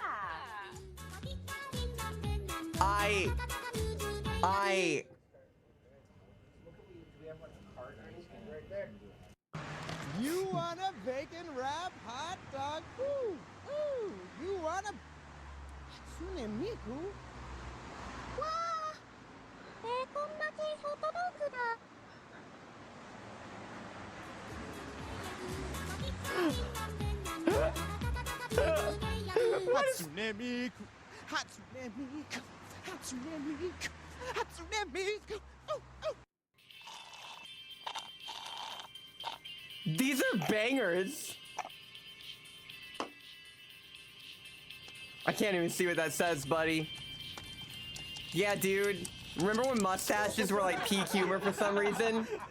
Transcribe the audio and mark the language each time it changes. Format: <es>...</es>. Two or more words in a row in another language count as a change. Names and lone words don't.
<en>You want a bacon wrap hot dog? Ooh, ooh. You want a Hatsune Miku? Hatsune Miku, Hatsune Miku, Hatsune Miku, Hatsune Miku. Oh, oh. These are bangers. I can't even see what that says, buddy. Yeah, dude. Remember when mustaches were like peak humor for some reason?</en>